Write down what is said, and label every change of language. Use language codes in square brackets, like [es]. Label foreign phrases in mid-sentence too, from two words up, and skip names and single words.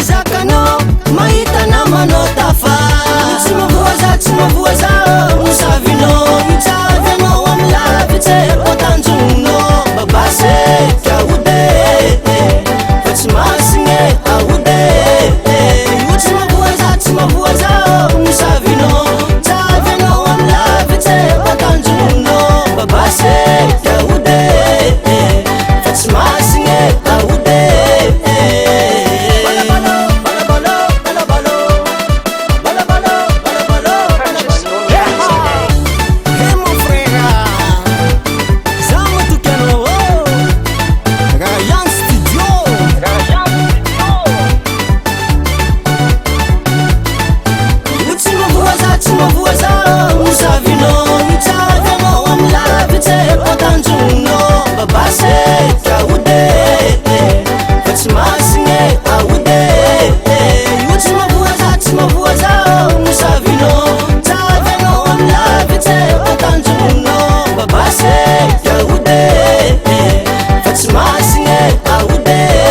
[mg] zakanao mahita namanao tafa tsy mavoaza misavinao itsavianao amy lavitsy kotanjonao babase kiaode fa tsy masigny aode io tsy mavoaza misavinao itsavianao amy lavitsy kotanjonao babase kiaode fa tsy masigny aode [en] Purchase your tracks today. [fr] Hey mon frère, [mg] zama tukiano [fr] Ryan Studio. [mg] Tsy mavoaza misavinao itsavianao amy lavitsy kotanjonao babase kiaode fa tsy masigny aode io tsy mavoaza misavinao itsavianao amy lavitsy kotanjonao babase kiaode fa tsy masigny aode